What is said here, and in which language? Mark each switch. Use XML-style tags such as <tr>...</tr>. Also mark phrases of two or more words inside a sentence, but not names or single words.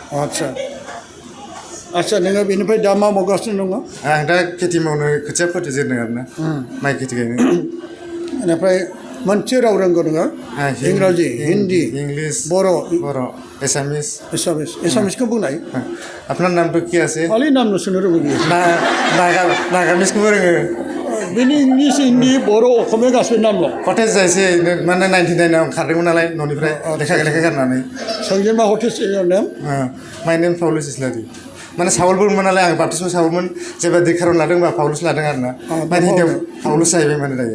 <brx>आदसा नोङो बेनिफ्राय दा मा मावगासिनो दङ? आं दा खेथि मावनो खोथिया फोजेनदों आरोना माइ खेथि गायनो। बेनिफ्राय मोनसे राव रोंगौ नोङो इंराजि हिन्दी इंलिश बर' एसामिस एसामिसखौ बुंनाय</brx> <hi>আপনার नाम तो क्या আছে</hi> <brx>खालि नाम सुनो रोंगौ बियो नागामिसखौबो रोङो बेनि इंलिस हिन्दी बर' असमिया गासैबो नामल' हटेल जायसे माने 99 आव खारदोंमोन नालाय न'निफ्राय लेखा गारनानै सोंजेनबा</brx> <en>hotel name my name</en> <brx>पाउलुस इस्लारि माने साउलबोमोन नालाय आं बाप्तिस्म साउलमोन जेब्ला दैखारन लादोंबा पाउलुस लादों आरोना माने हिन्जाव पाउलुस जाहैबाय माने दायो</brx>